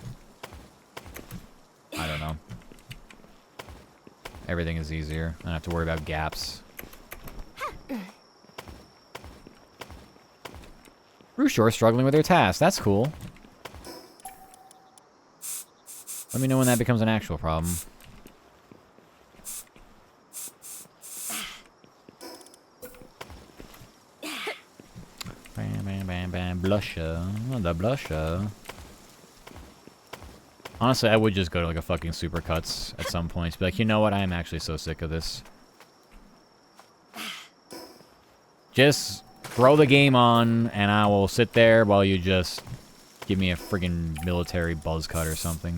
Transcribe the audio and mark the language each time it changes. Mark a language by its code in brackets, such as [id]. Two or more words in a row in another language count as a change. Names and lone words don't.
[en] I don't know. Everything is easier. I don't have to worry about gaps. Rushore struggling with their task. That's cool. Let me know when that becomes an actual problem. Bam, bam, bam, bam. Blusher. Oh, the blusher. Honestly, I would just go to like a fucking Supercuts at some point. Be like, you know what? I am actually so sick of this. Just throw the game on, and I will sit there while you just give me a friggin' military buzz cut or something.